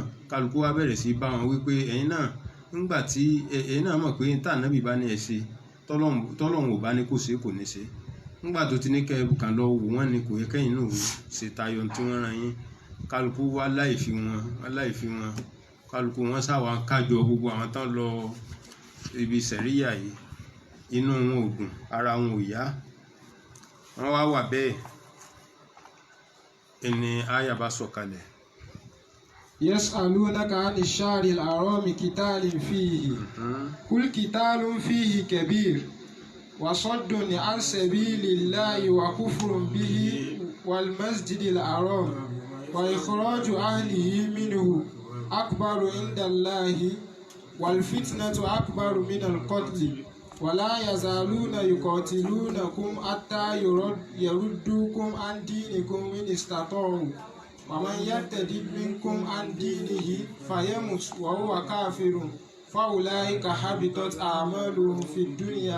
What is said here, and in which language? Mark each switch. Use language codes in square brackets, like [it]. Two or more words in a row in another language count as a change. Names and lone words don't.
[yo] kálukú wá bẹ̀rẹ̀ sí bá wọn wípé ẹ̀yin náà nígbà tí ẹ̀yin náà mọ̀ pé tá Ànábì bá ní ẹ̀ ṣe tọ́lọ́hun ò bá ní kó ṣe kò ní ṣe nígbà tó ti ní kẹ́ kàn lọ wò wọ́n ni kò yẹ kẹ́yìn náà ṣe tayọ tí wọ́n ran yín kálukú wá láì fi wọn kálukú wọn sáwà kájọ gbogbo àwọn tán lọ ibi sẹ̀ríyà yìí inú wọn ò dùn ara wọn ò yá wọ́n wá wà bẹ́ẹ̀ ẹni àyà bá sọ̀kalẹ̀. [ar] يسألونك عن الشهر الحرام قتال فيه قل قتال فيه كبير وصد عن سبيل الله وكفر به والمسجد الحرام وإخراج أهله منه أكبر عند الله والفتنة أكبر من القتل ولا يزالون يقاتلونكم حتى يردوكم عن دينكم إن استطاعوا ومن يرتد منكم عن دينه فيمت وهو كافر فأولئك حبطت أعمالهم في الدنيا